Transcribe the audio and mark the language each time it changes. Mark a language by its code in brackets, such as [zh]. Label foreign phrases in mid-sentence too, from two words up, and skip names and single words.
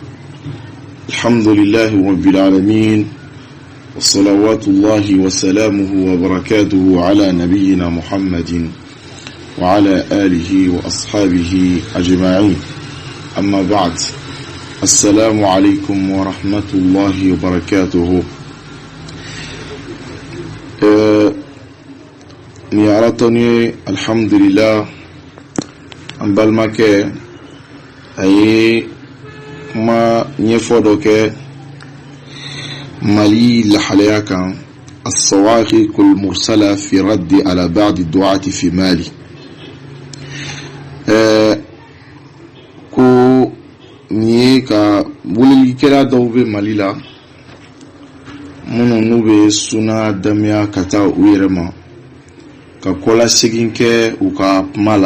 [ar] الحمد لله رب العالمين، وصلوات الله وسلامه وبركاته على نبينا محمد وعلى آله وأصحابه أجمعين. أما بعد، السلام عليكم ورحمة الله وبركاته. نيارتني الحمد لله [bm] an balmakɛ a ye kuma ɲɛfɔ dɔ kɛ Mali lahalaya kan, [ar] الصواعق المرسلة في رد على بعض الدعاة في مالي. [bm] ko ni ka wulikɛla dɔw bɛ Mali la minnu n'u bɛ suna damiya ka taa u yɛrɛ ma, ka kɔlasegin kɛ u ka kuma la.